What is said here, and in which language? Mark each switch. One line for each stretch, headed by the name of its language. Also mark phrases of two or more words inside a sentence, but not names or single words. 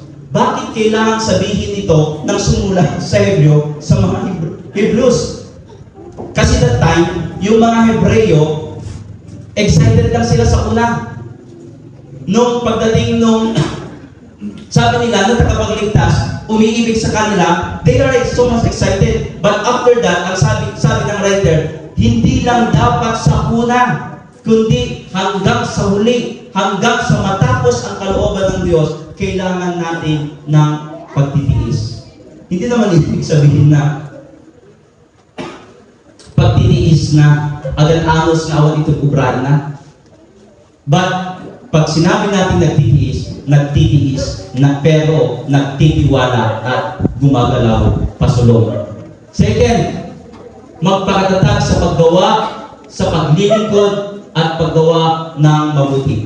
Filipino: Bakit kailangan sabihin ito ng sumulat sa Hebreo sa mga Hebrews? Kasi
English: that time,
Filipino: yung mga Hebreo, excited lang sila sa una. Nung pagdating nung, sabi nila, nung tagapagligtas, umiibig sa kanila,
English: they are so much excited. But after that,
Filipino: ang sabi ng writer, hindi lang dapat sa una, kundi hanggang sa huli, hanggang sa matapos ang kalooban ng Diyos, kailangan natin ng pagtitiis. Hindi naman ibig sabihin na pagtitiis na
Iloko: agan-anos na awan itong ubrahan na.
Filipino: But, pag sinabi natin nagtitiis na pero nagtitiwala at gumagalaw pasulong. Second, magpakatatag sa paggawa, sa paglilingkod at paggawa ng mabuti.